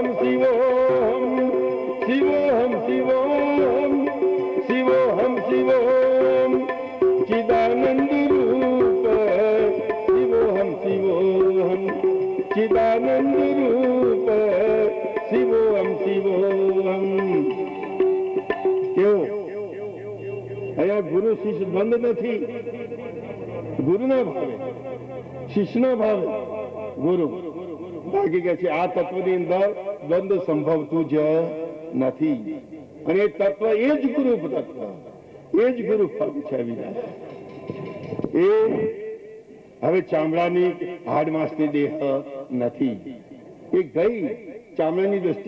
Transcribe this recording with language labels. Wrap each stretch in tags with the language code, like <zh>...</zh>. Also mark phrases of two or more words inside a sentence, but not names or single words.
<sa>शिवोहम शिवोहम शिवोहम शिवोहम शिवोहम चिदानंद रूप शिवोहम शिवोहम चिदानंद रूप शिवोहम शिवोहम</sa> <gu>કેવો અહીંયા ગુરુ શિષ્ય દ્વંદ નથી ગુરુના ભાવે શિષ્યનો ભાવે ગુરુ બાકી કે છે આ તત્વની અંદર દ્વંદ સંભવતું જ નથી અને એ તત્વ એ જ ગુરુ તત્વ એ જ ગુરુ ફળ છે વિના એ હવે ચામડાની હાડ માંસની દેહ નથી એ ગઈ ચામડાની દ્રષ્ટિ</gu>